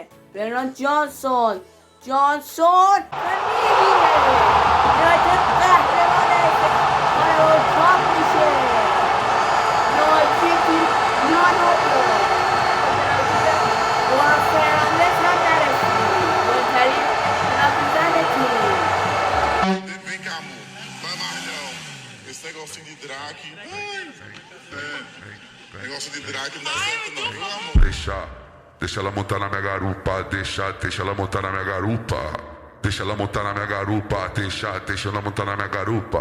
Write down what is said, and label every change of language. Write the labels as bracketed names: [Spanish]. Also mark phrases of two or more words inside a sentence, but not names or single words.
[Persian] برنارد جانسون و میگیره. یونایتد قهرمانه. کاراباو کاپ میشه. ناچیتی نانو و فرناندز هم نرسید. مهمترین نفیزن تیم. [Portuguese] Vem cá, amor. Vai mais não. Esse negocinho de drag. Negócio de drag não dá certo não, viu, amor? Deixa ela montar na minha garupa, deixa ela montar na minha garupa. Deixa ela montar na minha garupa, deixa ela montar na minha garupa.